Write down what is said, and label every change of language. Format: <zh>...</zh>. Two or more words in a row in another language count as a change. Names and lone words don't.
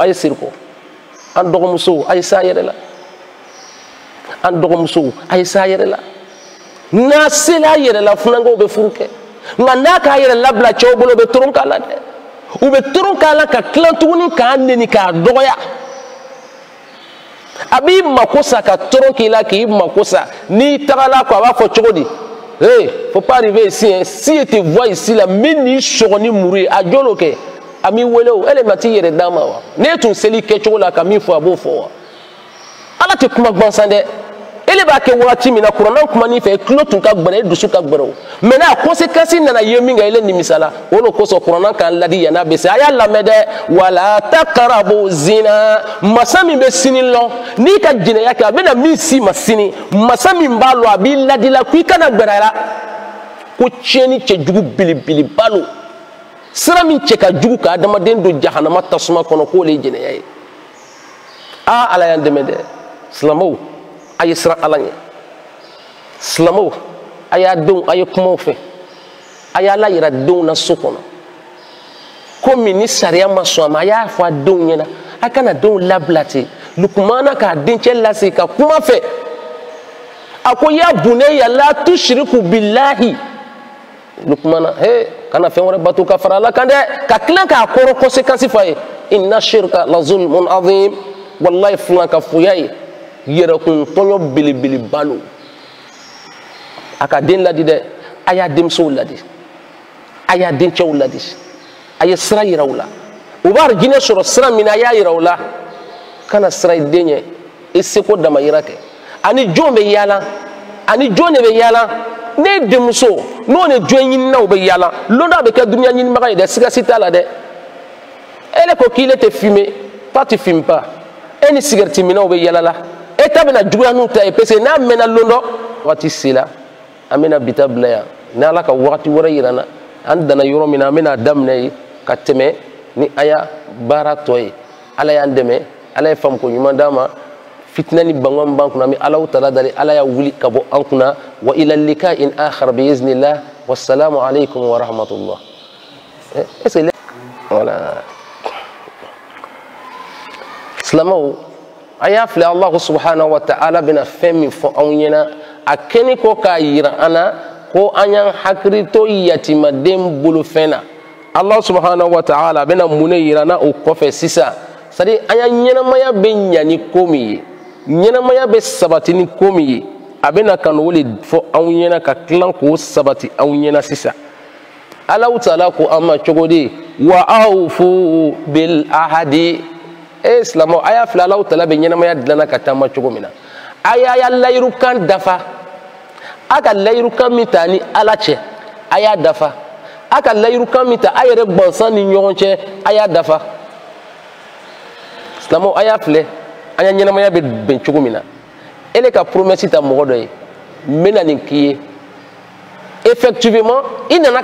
<bm>ye siri kɔ an dɔgɔmusow a ye s'a yɛrɛ la an dɔgɔmusow a ye s'a yɛrɛ la n'a sela a yɛrɛ la funankew bɛ furu kɛ nka n'a k'a yɛrɛ labila cɛw bolo u bɛ toron k'a la dɛ u bɛ toron k'a la ka tila tuguni k'a neni k'a dɔgɔya a b'i mako sa ka toron k'i la k'i mako sa n'i tagala ko a b'a fɔ cogo di</bm> <fr>faut pas arriver ici hein. Si je te vois ici là</fr> <bm>min ni sɔgɔ ni muru ye a jɔlo kɛ a m'i wele o ele ma t'i yɛrɛ d'a ma wa ne tun seli kɛcogo la ka min fɔ a b'o fɔ wa ala tɛ kuma gansan dɛ ele b'a kɛ wagati min na kuranna kuma n'i fɛ tulo tun ka gbɛrɛ e dusu ka gbɛrɛ o mais n'a conséquence nana ye min kan ele nimisala o de kosɔn kuranna k'an ladi yan'a bɛ se a y'a lamɛn dɛ</bm> <ar>ولا تقربوا الزنا</ar> <bm>masa min bɛ sini lɔn n'i ka jɛnɛya kɛ a bɛna min si ma sini masa min b'a lɔ a b'i ladila ko i kana gbɛrɛ a la ko tiɲɛni cɛjugu belebeleba lo sira min cɛ ka jugu ka adamaden don jahanama tasuma kɔnɔ k'o le ye jɛnɛya ye ala y'an dɛmɛ dɛ silamɛw a ye siran ala ɲɛ silamɛw a y'a denw a ye kumaw fɛ a y'a la yira denw na so kɔnɔ komi ni sariya ma sɔn a ma a y'a fɔ a denw ɲɛna a kana denw labila ten lukumana k'a dencɛ lase ka kuma fɛ a ko</bm> <ar>يا بني لا تشرك بالله</ar> <bm>lukumana kana fɛn wɛrɛ bato ka fara ala kan dɛ ka tila k'a kɔrɔ conséquence fɔ a ye</bm> <ar>إن الشرك لظلم عظيم</ar> <bm>wallahi filan ka foya ye yɛrɛkun tɔɲɔ belebeleba lo a ka den ladi dɛ a y'a denmusow ladi a y'a dencɛw ladi a ye sira yira u la u b'a jinɛ sɔrɔ sira min na a y'a yira u la kana sira i den ɲɛ i seko damayira kɛ ani jɔn bɛ yaala ani jɔn de bɛ yaala ne denmuso n'o ni jɔn ɲininaw bɛ yaala lon dɔ bɛ kɛ duniya ɲinibaga ye dɛ sigasi t'a la dɛ ele ko k'ile tɛ fumer</bm> <fr>toi tu fumes pas</fr> <bm>e ni cigarette minaw bɛ yaala la e ta bɛna juguya n'u ta ye</bm> <fr>parce que</fr> <bm>n'a mɛnna lon dɔ waati sela an bɛna bita bila yan ni ala ka wagati wɛrɛ yira n na an danna yɔrɔ min na an bɛna daminɛ yen ka tɛmɛ ni a y'a baara tɔ ye ala y'an dɛmɛ ala ye faamuko ɲuman d'an ma fitina ni bangan b'an kunna an bɛ alaw tala dali ala y'a wuli ka bɔ an kunna</bm> <ar>وإلى لقاء آخر بإذن الله والسلام عليكم ورحمة الله</ar> <fr>est ce que voilà</fr> <bm>silamɛw a y'a filɛ</bm> <ar>الله سبحانه وتعالى</ar> <bm>bɛna fɛn min fɔ anw ɲɛna a kɛni ko k'a yira an na ko an y'an hakili to yatimaden bolofɛn na</bm> <ar>الله سبحانه وتعالى</ar> <bm>bɛna mun de yira an na o kɔfɛ sisan</bm> <fr>c'est à dire</fr> <bm>an ya ɲɛnamaya bɛ ɲa ni ko min ye ɲɛnamaya bɛ sabati ni ko min ye a bɛna ka n'o de fɔ anw ɲɛna ka tila k'o sabati anw ɲɛna sisan Allahu ta'ala ko an ma cogo di</bm> <ar>وأوفوا بالعهد</ar> <bm>silamɛw a y'a filɛ Alahu Taala bɛ ɲɛnamaya dilanna ka taama cogo min na a y'a layirukan dafa a ka layirukan min ta ni Ala cɛ a y'a dafa a ka layirukan min ta a yɛrɛ gansan ni ɲɔgɔn cɛ a y'a dafa silamɛw a y'a filɛ an ya ɲɛnamaya bɛ bɛn cogo min na ele ka promesse ta mɔgɔ dɔ ye n bɛna nin k'i ye effectivement i nana</bm>